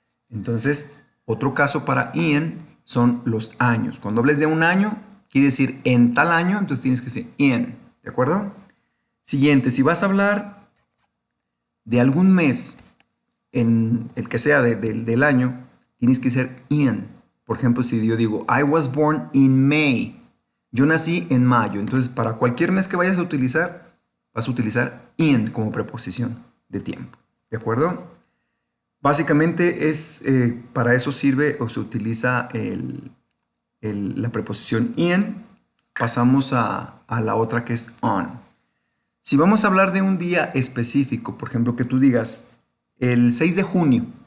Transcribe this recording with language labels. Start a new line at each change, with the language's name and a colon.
Spanish: Entonces, otro caso para in son los años. Cuando hables de un año, quiere decir en tal año, entonces tienes que decir in, ¿de acuerdo? Siguiente, si vas a hablar de algún mes, en el que sea del año, tienes que decir in. Por ejemplo, si yo digo,
English: I was born in May.
Spanish: Yo nací en mayo. Entonces, para cualquier mes que vayas a utilizar, vas a utilizar in como preposición de tiempo. ¿De acuerdo? Básicamente para eso sirve o se utiliza la preposición in. Pasamos a la otra que es on. Si vamos a hablar de un día específico, por ejemplo, que tú digas el 6 de junio.